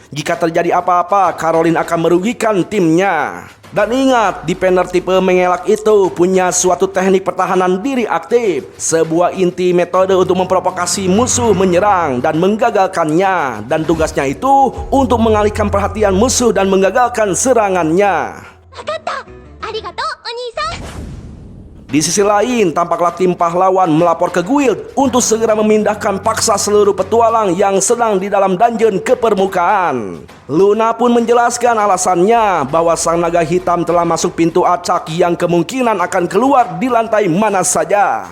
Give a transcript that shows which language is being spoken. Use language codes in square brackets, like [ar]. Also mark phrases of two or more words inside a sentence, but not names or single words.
[id] Jika terjadi apa-apa, Caroline akan merugikan timnya. Dan ingat, defender tipe mengelak itu punya suatu teknik pertahanan diri aktif, sebuah inti metode untuk memprovokasi musuh menyerang dan menggagalkannya. Dan tugasnya itu untuk mengalihkan perhatian musuh dan menggagalkan serangannya. [ja] わかった。ありがとう、お兄さん。 [id] Di sisi lain, tampaklah tim pahlawan melapor ke guild untuk segera memindahkan paksa seluruh petualang yang sedang di dalam dungeon ke permukaan. Luna pun menjelaskan alasannya bahwa sang naga hitam telah masuk pintu acak yang kemungkinan akan keluar di lantai mana saja.